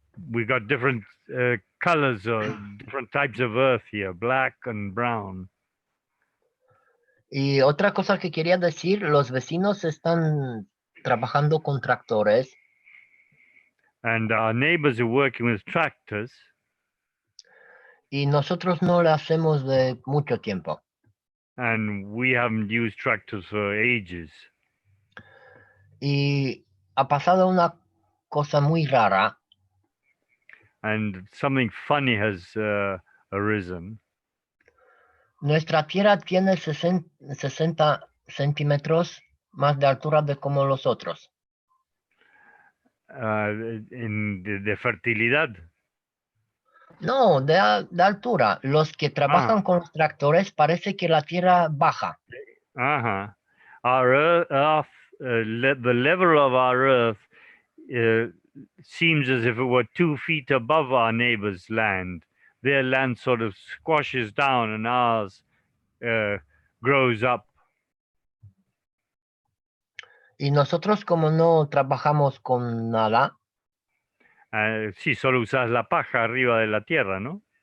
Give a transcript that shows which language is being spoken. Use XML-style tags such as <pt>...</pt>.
<en>We got different colors or different types of earth here, black and brown.</en> <es>Y otra cosa que quería decir, los vecinos están trabajando con tractores</es> <en>And our neighbors are working with tractors,</en> <es>y nosotros no lo hacemos de mucho tiempo.</es> <en>and we haven't used tractors for ages.</en> <es>Y ha pasado una cosa muy rara.</es> <en>And something funny has arisen.</en> <es>Nuestra tierra tiene 60 centímetros más de altura de como los otros. De fertilidad. No, de altura. Los que trabajan con los tractores parece que la tierra baja. Uh-huh.</es> <en>Our earth, the level of our earth seems as if it were 2 feet above our neighbor's land. Their land sort of squashes down and ours grows up.</en> <es>Y nosotros como no trabajamos con nada, Sí, solo usas la paja arriba de la tierra, ¿no?</es>